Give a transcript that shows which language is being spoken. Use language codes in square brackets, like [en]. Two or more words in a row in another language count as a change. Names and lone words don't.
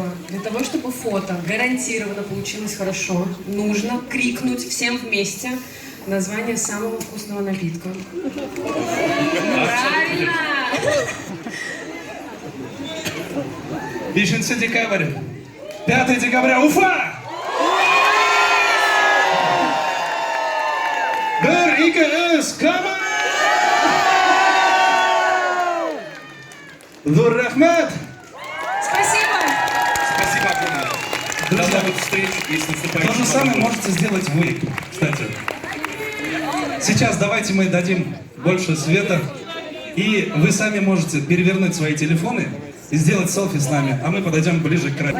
[ru] Для того, чтобы фото гарантированно получилось хорошо, нужно крикнуть всем вместе название самого вкусного напитка. Правильно! 5 декабрь. 5 декабря, Уфа! [tr] Bir, iki, üç, [en] come on! [kk] Dur Рахмет! [ru] Спасибо! Спасибо огромное. друзья, новых встреч и с то наступающим же самое Новым годом. можете сделать вы, кстати. Сейчас давайте мы дадим больше света, и вы сами можете перевернуть свои телефоны и сделать селфи с нами, а мы подойдем ближе к краю.